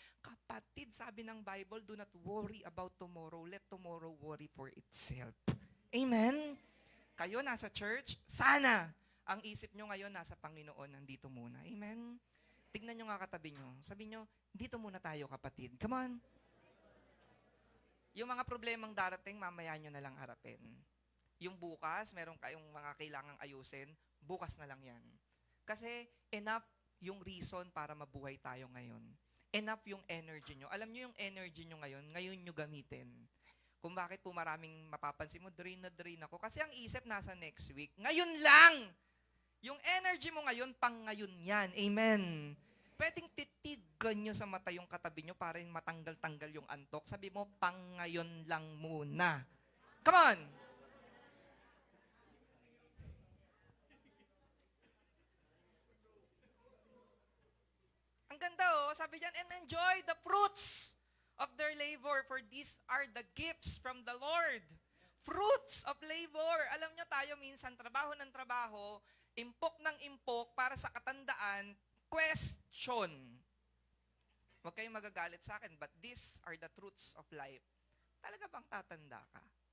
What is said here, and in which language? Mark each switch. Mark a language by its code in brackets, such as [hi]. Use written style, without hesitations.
[tl] Kapatid, sabi ng [en] Bible, do not worry about tomorrow. Let tomorrow worry for itself. Amen? [tl] Kayo nasa church, sana ang isip nyo ngayon nasa Panginoon, nandito muna. Amen? Tignan nyo nga katabi nyo. Sabi nyo, dito muna tayo, kapatid. [en] Come on. [tl] Yung mga problemang darating, mamaya nyo na lang harapin. Yung bukas, meron kayong mga kailangang ayusin, bukas na lang yan. Kasi enough yung reason para mabuhay tayo ngayon. Enough yung energy nyo. Alam nyo yung energy nyo ngayon nyo gamitin. Kung bakit po maraming mapapansin mo, drain na drain ako. Kasi ang isip nasa next week. Ngayon lang! Yung energy mo ngayon, pang ngayon yan. Amen. Pwedeng titigan nyo sa mata yung katabi nyo para matanggal-tanggal yung antok. Sabi mo, pang ngayon lang muna. [en] Come on! [tl] Ang ganda sabi diyan, [en] and enjoy the fruits of their labor, for these are the gifts from the Lord. Fruits of labor. [tl] Alam nyo tayo minsan, trabaho ng trabaho, impok ng impok para sa katandaan, question. Huwag kayong magagalit sa akin, [en] but these are the truths of life. [tl] Talaga bang tatanda ka?